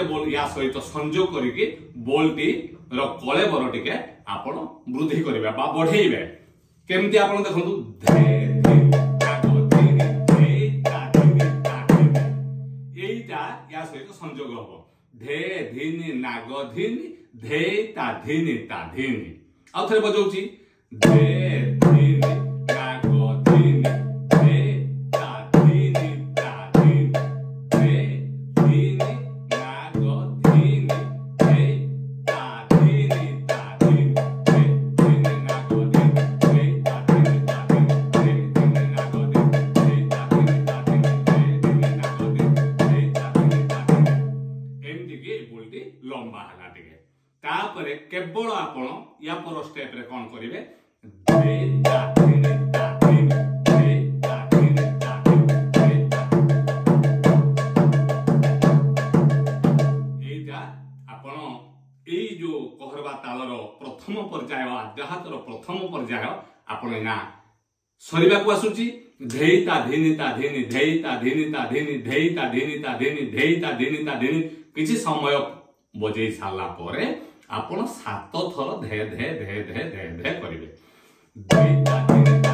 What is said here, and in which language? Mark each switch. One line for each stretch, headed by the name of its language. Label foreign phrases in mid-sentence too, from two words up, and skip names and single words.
Odia: ବୋଲ ୟା ସହିତ ସଂୟୋଗ କରିକେ ବୋଲଟି ରୋ କଲେ ବର ଟିକେ ଆପଣ ବୃଦ୍ଧି କରିବେ ବା ବଢ଼େଇବେ କେମତି ଆପଣ ଦେଖନ୍ତୁ धे धिनि ना ग धिनि धे ता धिनि ଏଇଟା ୟା ସହିତ ସଂୟୋଗ ହବ धे धिनि ना ग धिनि धे ता धिनि ଆଉ ଥରେ ବଜଉଛି धे धिनि ना ग धिनि धे ता धिनि धे धिनि ना ग धिनि धे ता धिनि धे धिनि ना ग धिनि धे ता धिनि धे धिनि ना ग धिनि धे ता धिनि धे धिनि ना ग धिनि धे ता धिनि ଏମତି କେ ବୋଲଟି ଲମ୍ବା ହଲା ଟିକେ ତାପରେ କେବଳ ଆପଣ ୟା ପର ଷ୍ଟେପ ରେ କୋନ କରିବେ धे ता धिनि धे ता धिनि धे ता ଏଇଟା ଆପଣ ଏଇ ଜୋ କହରବା ତାଳର ପ୍ରଥମ ପର୍ଯ୍ୟାୟ ଆଦ୍ୟାହାତର ପ୍ରଥମ ପର୍ଯ୍ୟାୟ ଆପଣ ନା ସରିବା କୁ ଆସୁଛି धेइता धिनि धेइता धिनि ଧେଇତା କିଛି ସମୟ ବଜେଇ ସାରିଲା ପରେ ଆପଣ 7 ଥର धे धे धे धे धे धे करिवे धेइता धिनि